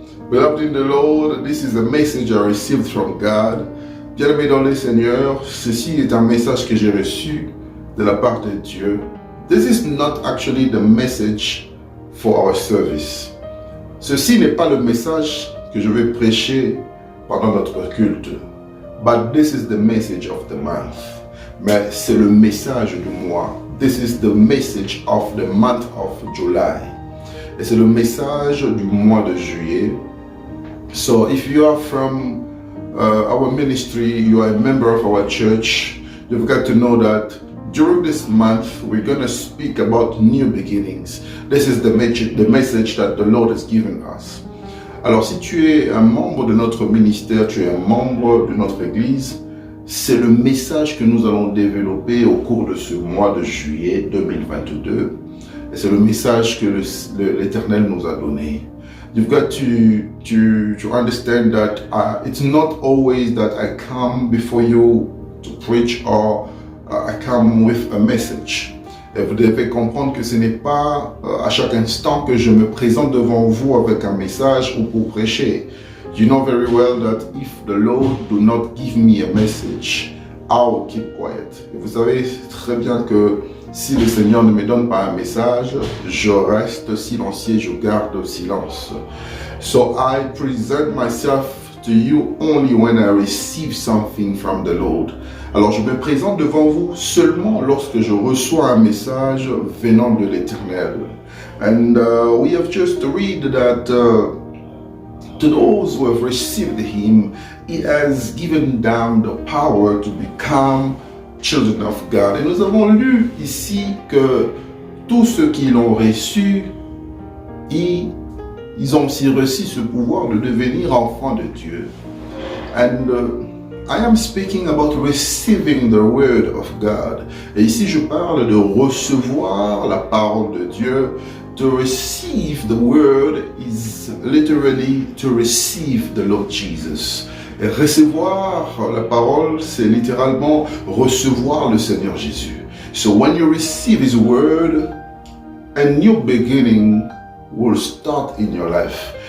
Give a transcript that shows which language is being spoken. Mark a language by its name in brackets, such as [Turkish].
[English] Beloved in the Lord, this is a message I received from God. [French] Bien-aimé dans le Seigneur, ceci est un message que j'ai reçu de la part de Dieu. [English] this is not actually the message for our service. [French] Ceci n'est pas le message que je vais prêcher pendant notre culte. [English] But this is the message of the month. [French] Mais c'est le message du mois. [English] This is the message of the month of July. [French] Et c'est le message du mois de juillet. [English] So if you are from our ministry, you are a member of our church, you've got to know that during this month, we're going to speak about new beginnings. This is the message that the Lord has given us. [French] Alors, si tu es un membre de notre ministère, tu es un membre de notre église, c'est le message que nous allons développer au cours de ce mois de juillet 2022. Et c'est le message que l'Éternel nous a donné. [English] You've got to understand that it's not always that I come before you to preach or I come with a message. [French] Et vous devez comprendre que ce n'est pas à chaque instant que je me présente devant vous avec un message ou pour prêcher. [English] You know very well that if the Lord do not give me a message, I'll keep quiet. [French] Et vous savez très bien que si le Seigneur ne me donne pas un message, je reste silencieux, je garde le silence. [English] So I present myself to you only when I receive something from the Lord. [French] Alors je me présente devant vous seulement lorsque je reçois un message venant de l'Éternel. [English] And we have just read that to those who have received Him, He has given them the power to become children of God. [French] Et nous avons lu ici que tous ceux qui l'ont reçu, ils ont aussi reçu ce pouvoir de devenir enfants de Dieu. [English] And I am speaking about receiving the word of God. [French] Et ici je parle de recevoir la parole de Dieu. [English] To receive the word is literally to receive the Lord Jesus. [French] Et recevoir la parole, c'est littéralement recevoir le Seigneur Jésus. [English] So when you receive His word, a new beginning will start in your life.